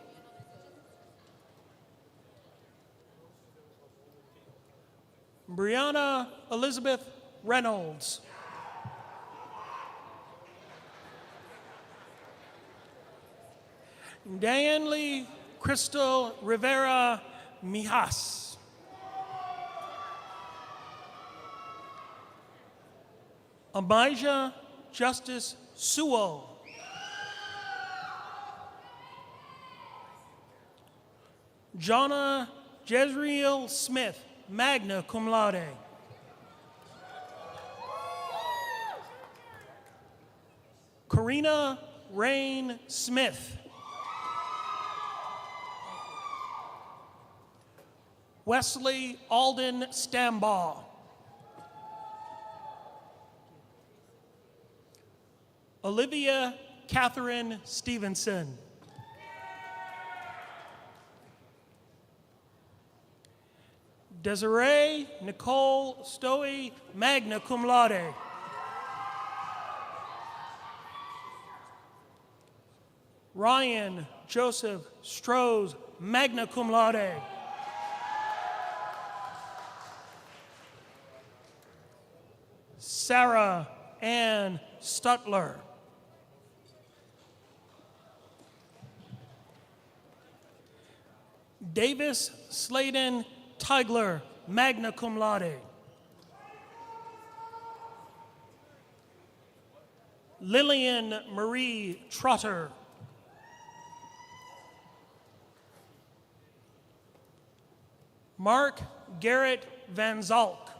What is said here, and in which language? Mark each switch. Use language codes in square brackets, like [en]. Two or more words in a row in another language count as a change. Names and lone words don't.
[en] Brianna Elizabeth Reynolds. Diane Lee Crystal Rivera Mijas. Amijah Justice Sewell. Jonna Jezreel Smith, [la] magna cum laude. [en] Karina Rain Smith. Wesley Alden Stambaugh. Olivia Catherine Stevenson. Desiree Nicole Stoey, [la] magna cum laude. [en] Ryan Joseph Strohs, [la] magna cum laude. [en] Sarah Ann Stutler. Davis Sladen Tigler, [la] magna cum laude. [en] Lillian Marie Trotter. Mark Garrett Van Zalk.